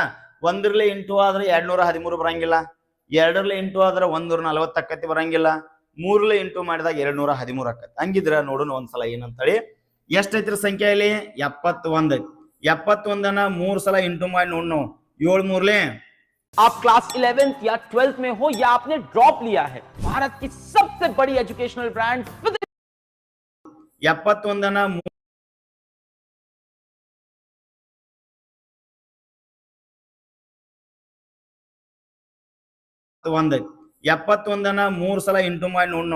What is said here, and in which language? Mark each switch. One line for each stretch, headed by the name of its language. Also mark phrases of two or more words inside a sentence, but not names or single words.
Kannada: 1ರಲ್ಲಿ ಇಂಟು ಆದ್ರೆ 213 ಬರಂಗಿಲ್ಲ, 2ರಲ್ಲಿ ಇಂಟು ಆದ್ರೆ 140 ಅಕ್ಕತಿ ಬರಂಗಿಲ್ಲ, 3ರಲ್ಲಿ ಇಂಟು ಮಾಡಿದಾಗ 213 ಅಕ್ಕತಿ. ಹಂಗಿದ್ರ ನೋಡೋಣ ಒಂದ್ಸಲ ಏನಂತೇಳಿ. ಎಷ್ಟೈತ್ರಿ ಸಂಖ್ಯೆ ಇಲ್ಲಿ? 71 ಐತಿ. 71 3 ಸಲ ಇಂಟು ಮಾಡಿ ನೋಡ್ನು. 7 3
Hindi: आप क्लास 11th या 12th में हो या आपने ड्रॉप लिया है, भारत की सबसे बड़ी एजुकेशनल ब्रांड
Kannada: 71 71 3 ಸಲ ಇಂಟು ಮಾಡಿ ನೋಡ್ನು.